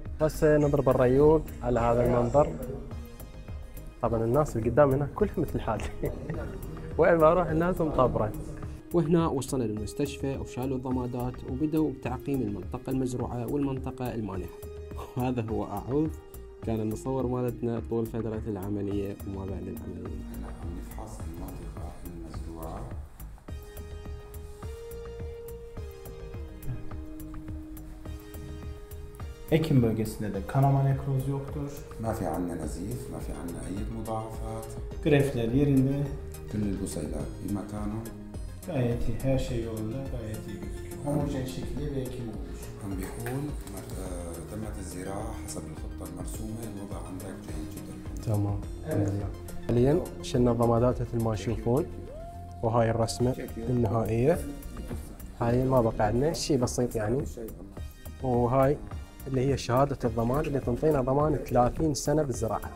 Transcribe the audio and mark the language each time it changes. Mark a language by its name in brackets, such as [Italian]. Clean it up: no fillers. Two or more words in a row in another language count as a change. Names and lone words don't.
[Arabic] هسه نضرب الريوق على هذا المنظر. طبعا الناس اللي قدام هنا كلهم مثل حالي وين ما اروح الناس مطبرة. وهنا وصلنا للمستشفى وشالوا الضمادات وبدأوا بتعقيم المنطقة المزروعة والمنطقة المانحة. وهذا هو أعوذ كان المصور مالتنا طول فترة العملية وما بعد العملية. هلا عم نفحص المنطقة المزروعة. [Turkish] Ekim bölgesinde de kanama nekroz yoktur. [Arabic] ما في عنا نزيف، ما في عنا أي مضاعفات. [Turkish] Grefler yerinde. [Arabic] كل البصيلات بمكانهم. [Turkish] Gayet iyi. Her şey yolunda. Gayet iyi gözüküyor. Homojen şekilde bir ekim olmuş. [Arabic] عم بيقول تمت الزراعة حسب الخطة المرسومة، الوضع عندك جيد جدا. تمام الحمد لله. حاليا شلنا الضمادات مثل ما تشوفون، وهاي الرسمة النهائية. حاليا ما بقى عندنا شيء بسيط يعني، وهاي اللي هي شهادة الضمان اللي تنطينا ضمان 30 سنة بالزراعة.